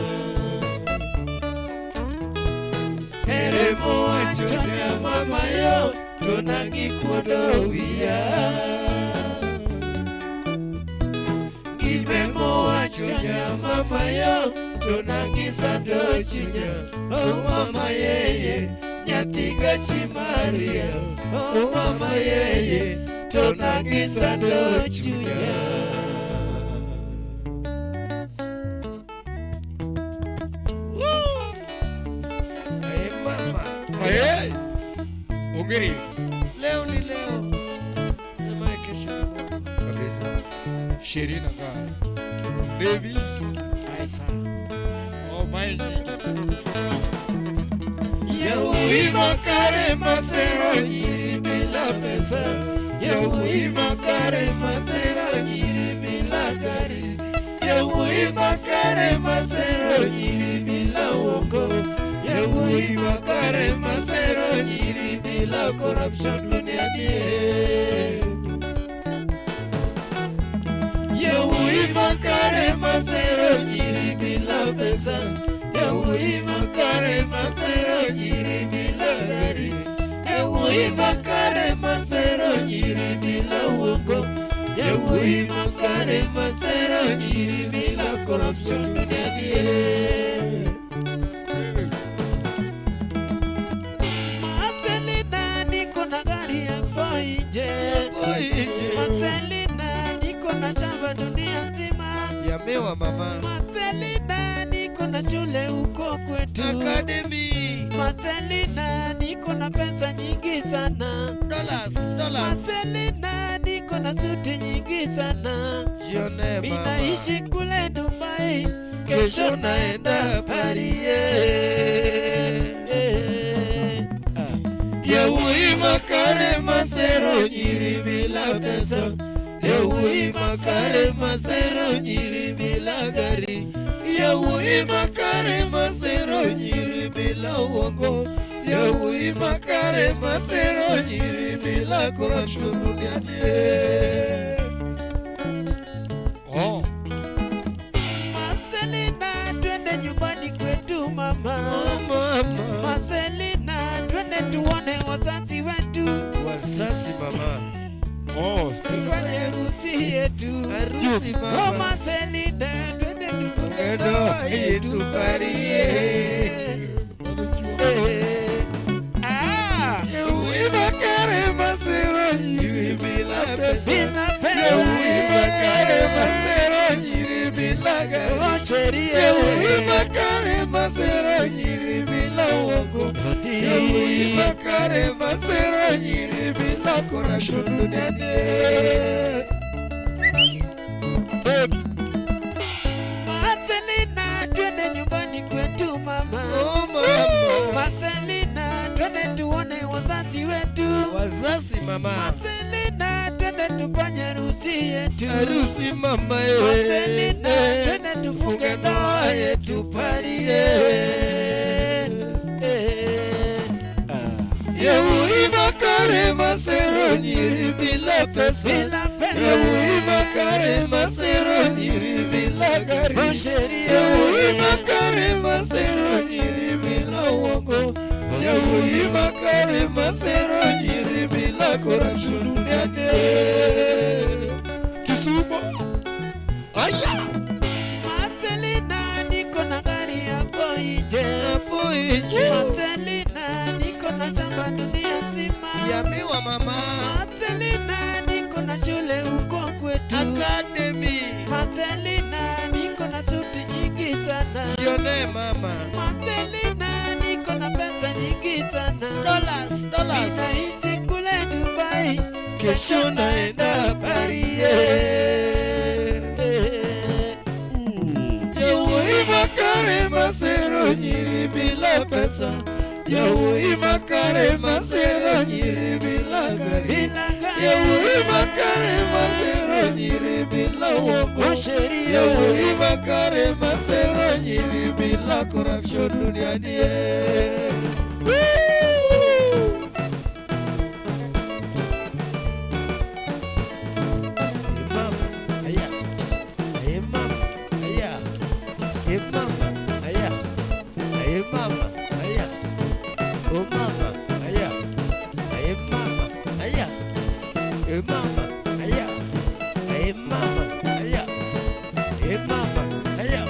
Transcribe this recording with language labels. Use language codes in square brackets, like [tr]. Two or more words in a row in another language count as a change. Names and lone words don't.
[luo] Ere mowacho nyamama yo to nang'ikuodo wiya. Gime mowacho nyamama yo to nang'isando chunya. Oh mama yeye nyathiga chi Maria. Oh mama yeye to nang'isando chunya. Hey mama. Hey. Ongeri. [sw] Leo ni leo. Sema kesho ni mwaka. Kabisa. Sherina ka. Baby. Aisa. [en] Oh my. [luo] Yahui makare masera nyiri [sw] bila pesa. [luo] Yahui makare masera nyiri [sw] bila gari. [luo] Yahui makare masera nyiri bila woko. Yahui makare masera nyiri [sw] bila corruption duniani. [luo] Yahui makare masera nyiri [sw] bila pesa. [luo] Yahui makare masera nyiri [sw] bila gari. [luo] Yahui makare masera nyiri bila woko. Yahui makare masera nyiri [sw] bila corruption duniani. Matelina niko na gari hapo nje. Matelina niko na shamba dunia nzima. [luo] Yamewa mama. [sw] Matelina niko na shule huko kwetu Academy. Matelina niko na pesa nyingi sana. Dollars. Matelina niko na suti nyingi sana. Jione mama. Minaishi kule Dubai. Kesho naenda Paris. [luo] Yahui makare masero nyiri [sw] bila pesa. [luo] Yahui makare masero nyiri [sw] bila gari. [luo] Yahui makare masero nyiri [sw] bila uongo. [luo] Yahui makare masero nyiri [sw] bila corruption duniani. Oh. Marcelina twende nyumbani kwetu mama. Oh mama. Marcelina twende tuone wazazi wetu. Wazazi mama. Oh, tufanye harusi yetu. Harusi mama. Oh Marcelina twende tufunge ndoa yetu Paris. Yahui makare masero nyiri bila pesa. Yahui makare masero nyiri bila gari. Yahui makare masero nyiri bila uongo. Yahui makare masero nyiri bila corruption duniani. Marcelina twende nyumbani kwetu mama. Oh mama. Marcelina twende tuone wazazi wetu. Wazazi mama. Marcelina twende tufanye harusi yetu. Harusi mama ye. Marcelina twende tufunge ndoa yetu Paris. [luo] Yahui makare masero nyiri [sw] bila pesa. [luo] Yahui makare makare yawuoyi makare masero nyiri [sw] bila uongo [luo] yawuoyi makare masero nyiri [sw] bila corruption duniani [luo] Kisumo aya [sw] Marcelina niko na gari hapo nje Marcelina niko na shamba dunia nzima [luo] Yamiwa mama [sw] Marcelina niko na shule huko kwetu Academy Marcelina niko na suti nyingi sana Sione mama Marcelina niko na pesa nyingi sana Dollars Ninaishi kule Dubai Kesho naenda Paris [luo] Yawuoyi makare masero nyiri bila pesa Yawuoyi makare masero nyiri [sw] bila gari [luo] Yawuoyi makare masero nyiri [sw] bila uongo [luo] Yawuoyi makare masero nyiri [sw] bila corruption duniani [luo] Mama, aya Hey mama, aya. Hey mama, aya. Hey mama, aya. Oh mama, aya. Hey mama, aya. Hey mama, aya. Hey mama, aya. Hey mama, aya.